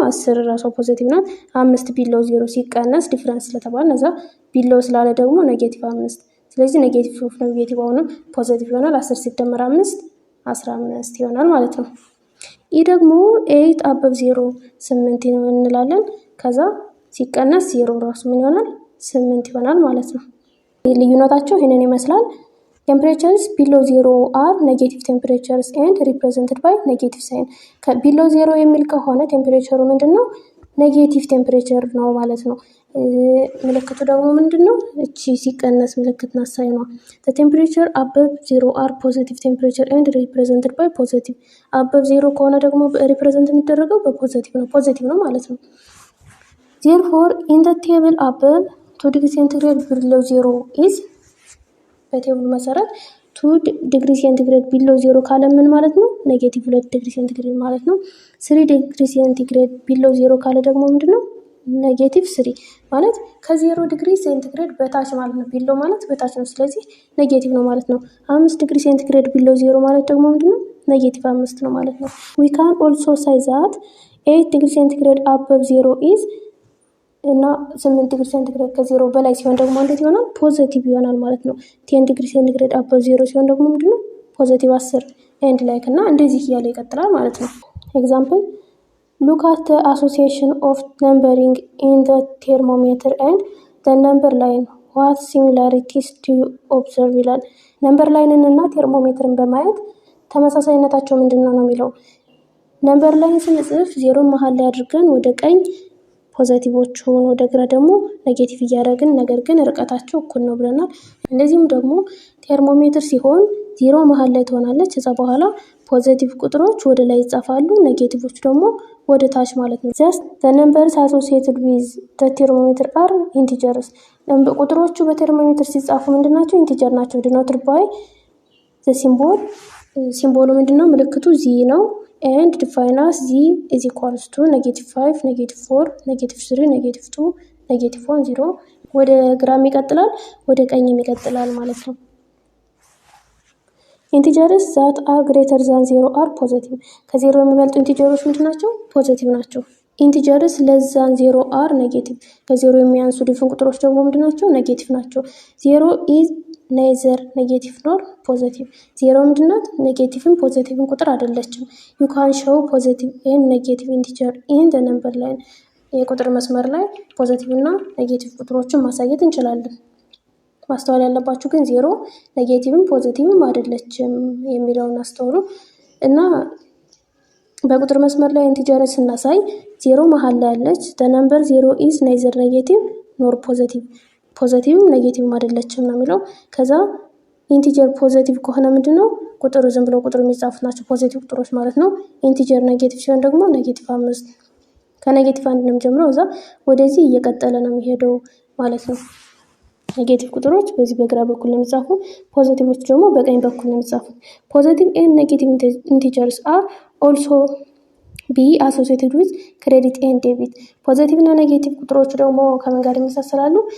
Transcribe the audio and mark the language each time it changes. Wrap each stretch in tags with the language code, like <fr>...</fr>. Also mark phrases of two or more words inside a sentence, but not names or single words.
<am>10 ራሷ ፖዚቲቭ ናት። 5 ቢለው 0 ሲቀነስ ዲፍረንስ ስለተባለ ነዛ ቢለው ስላለ ደግሞ ኔጌቲቭ 5። ስለዚህ</am> <en>negative negative</en> <am>አሁንም ፖዚቲቭ ይሆናል። 10 ሲደመር 5 15 ይሆናል ማለት ነው። ይህ ደግሞ 8 አበብ 0 8 እንላለን። ከዛ ሲቀነስ 0 ራሱ ምን ይሆናል? 8 ይሆናል ማለት ነው። ልዩነታቸው ይሄንን ይመስላል።</am> <en>temperatures below 0 are negative temperatures and represented by negative sign።</en> <am>below 0 የሚል ከሆነ ቴምፕሬቸሩ ምንድነው?</am> <en>negative temperature</en> <am>ነው ማለት ነው። ምልክቱ ደግሞ ምንድነው? እቺ ሲቀነስ ምልክት ናሳይ ነው።</am> <en>the temperature above 0 are positive temperature and represented by positive።</en> <am>above 0 ከሆነ ደግሞ ሪፕሬዘንት የሚደረገው በፖዚቲቭ ነው፣ ፖዚቲቭ ነው ማለት ነው።</am> <en>therefore in the table above 2 degree centigrade below 0 is</en> <am>በቴብሉ መሰረት 2</am> <en>degree centigrade below</en> <am>0 ካለ ምን ማለት ነው? ኔጌቲቭ 2</am> <en>degree centigrade</en> <am>ማለት ነው። 3</am> <en>degree centigrade below</en> <am>0 ካለ ደግሞ ምንድነው? ኔጌቲቭ 3 ማለት ከ0</am> <en>degree centigrade</en> <am>በታች ማለት ነው። ቢሎ ማለት በታች ነው፣ ስለዚህ ኔጌቲቭ ነው ማለት ነው። 5</am> <en>degree centigrade below</en> <am>0 ማለት ደግሞ ምንድነው? ኔጌቲቭ 5 ነው ማለት ነው።</am> <en>we can also say that 8 degree centigrade above 0 is</en> <am>እና 8</am> <en>degree centigrade</en> <am>ከ0 በላይ ሲሆን ደግሞ እንዴት ይሆናል? ፖዚቲቭ ይሆናል ማለት ነው። 10</am> <en>degree centigrade above</en> <am>0 ሲሆን ደግሞ ምንድነው?</am> <en>positive 10 and like</en> <am>እና እንደዚህ እያለ ይቀጥላል ማለት ነው።</am> <en>ኤግዛምፕል look at the association of numbering in the thermometer and the number line. what similarities do you observe</en> <am>ይላል።</am> <en>number line</en> <am>እና ቴርሞሜትርን በማየት ተመሳሳይነታቸው ምንድነው ነው የሚለው።</am> <en>number line</en> <am>ስንጽፍ 0 መሃል ላይ አድርገን ወደ ቀኝ ፖዚቲቮቹን ወደ ግራ ደግሞ ኔጌቲቭ እያደረግን ነገር ግን ርቀታቸው እኩል ነው ብለናል። እንደዚሁም ደግሞ ቴርሞሜትር ሲሆን 0 መሃል ላይ ትሆናለች። ከዛ በኋላ ፖዚቲቭ ቁጥሮች ወደ ላይ ይጻፋሉ፣ ኔጌቲቮች ደግሞ ወደ ታች ማለት ነው።</am> <en>just the numbers associated with the thermometer are integers።</en> <am>ቁጥሮቹ በቴርሞሜትር ሲጻፉ ምንድናቸው? ኢንቲጀር ናቸው።</am> <en>denoted by the symbol።</en> <am>ሲምቦሉ ምንድነው? ምልክቱ ዚ ነው።</am> <en>and define as z is equals to</en> <am>-5 -4 -3 -2 -1 0 ወደ ግራም ይቀጥላል፣ ወደ ቀኝም ይቀጥላል ማለት ነው። ኢንቲጀርስ</am> <en>that are greater than 0 are positive።</en> <am>ከ0 የሚበልጡ ኢንቲጀሮች ምንድናቸው? ፖዚቲቭ ናቸው። ኢንቲጀርስ</am> <en>less than 0 are negative።</en> <am>ከ0 የሚያንሱ ድፍን ቁጥሮች ደግሞ ምንድናቸው? ኔጌቲቭ ናቸው። 0</am> <en>is neither negative nor positive።</en> <am>0 ምንድናት? ኔጌቲቭም ፖዚቲቭም ቁጥር አይደለችም።</am> <en>you can show positive and negative integer in the number line።</en> <am>የቁጥር መስመር ላይ ፖዚቲቭ እና ኔጌቲቭ ቁጥሮችን ማሳየት እንችላለን። ማስተዋል ያለባችሁ ግን 0 ኔጌቲቭም ፖዚቲቭም አይደለችም የሚለውን አስተውሉ። እና በቁጥር መስመር ላይ ኢንቲጀርን ስናሳይ 0 መሃል ላይ አለች።</am> <en>the number 0 is neither negative nor positive።</en> <am>ፖዚቲቭም ኔጌቲቭም አይደለችም ነው የሚለው። ከዛ ኢንቲጀር ፖዚቲቭ ከሆነ ምንድነው? ቁጥሩ ዝም ብሎ ቁጥሩ የሚጻፉት ናቸው ፖዚቲቭ ቁጥሮች ማለት ነው። ኢንቲጀር ኔጌቲቭ ሲሆን ደግሞ -5 ከኔጌቲቭ 1 ነው ጀምሮ እዛ ወደዚህ እየቀጠለ ነው የሚሄደው ማለት ነው። ኔጌቲቭ ቁጥሮች በዚህ በግራ በኩል ነው የሚጻፉ፣ ፖዚቲቮች ደግሞ በቀኝ በኩል ነው የሚጻፉት።</am> <en>positive and negative integers are also be associated with credit and debit።</en> <am>ፖዚቲቭ እና ኔጌቲቭ ቁጥሮች ደግሞ ከምን ጋር ይመሳሰላሉ?</am>